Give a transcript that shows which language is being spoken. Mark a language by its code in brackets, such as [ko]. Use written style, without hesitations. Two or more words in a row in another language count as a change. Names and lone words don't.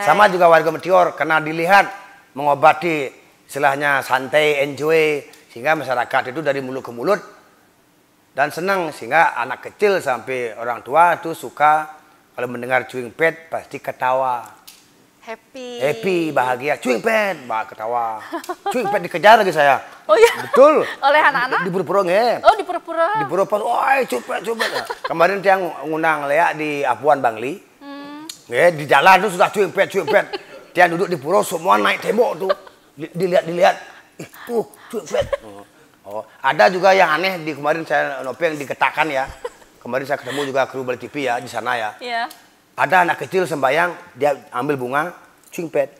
[id] Sama juga warga Meteor, karena dilihat mengobati istilahnya santai, enjoy, sehingga masyarakat itu dari mulut ke mulut dan senang, sehingga anak kecil sampai orang tua itu suka kalau mendengar Cuing Pet pasti ketawa. Happy, bahagia. Cuing Pet, ketawa. Cuing Pet dikejar lagi saya. Oh iya? Betul. Oleh anak-anak? Di pura-pura nge. Oh, di pura-pura. Di pura-pura, woi Cuing Pet, Cuing Pet. Kemarin tiang ngundang Lea di Apuan Bangli. Di jalan tuh sudah Cuing Pet, Cuing Pet. Tiang duduk di pura, semua naik tembok tuh. Dilihat. Tuh, Cuing Pet. Oh, ada juga yang aneh di kemarin saya nopeng diketakan ya. Kemarin saya ketemu juga kru Balik TV ya di sana ya. Iya. Ada anak kecil sembayang, dia ambil bunga, Cuing Pet.